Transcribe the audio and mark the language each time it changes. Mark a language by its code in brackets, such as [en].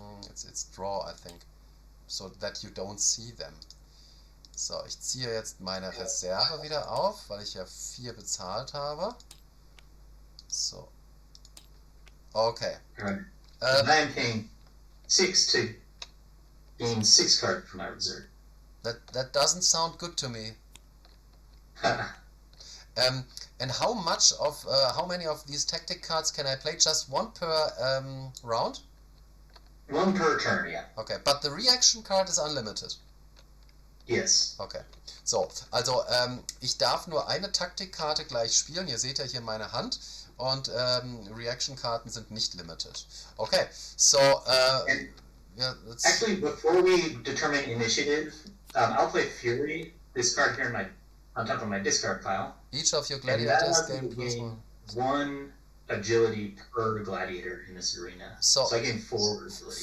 [en] It's draw, I think, so that you don't see them. [de] So, ich ziehe jetzt meine Reserve wieder auf, weil ich ja 4 bezahlt habe. [en] So. Okay. Right. I am paying 6 to gain 6 cards from my reserve. That doesn't sound good to me. And how many of these tactic cards can I play? Just 1 per round? 1 per turn, yeah. Okay, but the reaction card is unlimited. Yes. Okay. [de] So, also ich darf nur eine Taktikkarte gleich spielen. Ihr seht ja hier meine Hand. Und Reaction-Karten sind nicht limited. [en] Okay, so yeah, actually, before we determine initiative, I'll play Fury. This card here on top of my discard pile. Each of your gladiators gain +1 agility per gladiator in this arena. So I gain 4 agility.